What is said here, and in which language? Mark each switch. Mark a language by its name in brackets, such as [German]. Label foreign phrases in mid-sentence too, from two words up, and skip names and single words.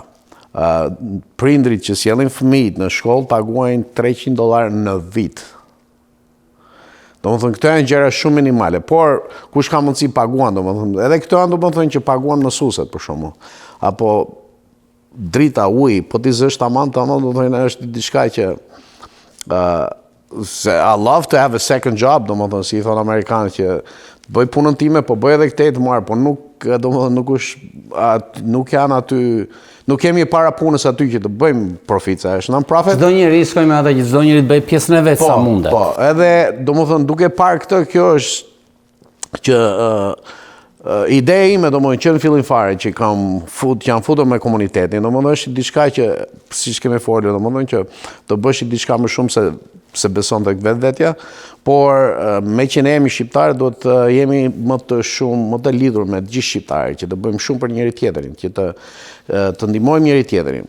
[Albanian] Prindrit që sjellin fëmijët në shkollë paguajnë $300 në vit. Do më thënë, këto janë gjëra shumë minimale, por kush ka mundësi paguan, do më thënë, edhe këto janë, do më thënë, që paguan mësueset, për shumë. Apo drita, uji, po t'i zësht tamam, do më thënë, është diçka që [English] I love to have a second job, [Albanian] do më thënë, si i thonë Amerikanë, që bëj punën time, po bëj edhe këtej të marë, po nuk, do më thënë, nuk janë aty, nuk kemi para punës aty që të bëjmë profit, se është non-profit. Çdo njeri shkojmë atë që çdo njeri të bëj pjesën e vet sa mundet. Po, edhe domethënë duke parë këtë, kjo është që ideja ime domethënë që në fillim fare që janë futur me komunitetin, domethënë është diçka që siç kemi folur, domethënë që të bësh diçka më shumë se beson tek vetvetja, por me që ne jemi shqiptarë, do të jemi më të lidhur me të gjithë shqiptarët, që të bëjmë shumë për njëri tjetrin, që të ndihmojmë njëri tjetrin.